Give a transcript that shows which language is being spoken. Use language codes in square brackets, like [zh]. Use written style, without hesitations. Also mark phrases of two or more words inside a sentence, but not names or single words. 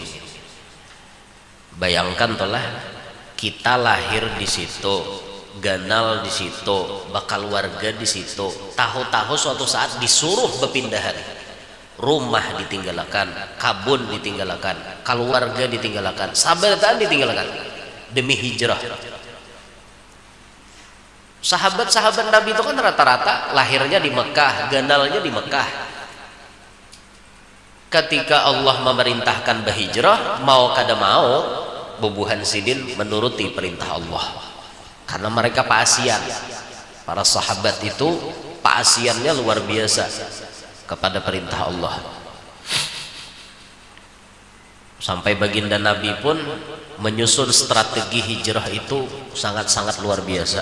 [bjn] Bayangkan telah kita lahir di situ, ganal di situ, bakal warga di situ, tahu-tahu suatu saat disuruh berpindahan, rumah ditinggalkan, kabun ditinggalkan, keluarga ditinggalkan, sahabatan ditinggalkan demi hijrah. Sahabat-sahabat Nabi itu kan rata-rata lahirnya di Mekah, ganalnya di Mekah. Ketika Allah memerintahkan berhijrah, mau kada mau bubuhan sidin menuruti perintah Allah. Karena mereka paasian. Para sahabat itu paasiannya luar biasa kepada perintah Allah. [id] Sampai baginda Nabi pun menyusun strategi hijrah itu sangat-sangat luar biasa.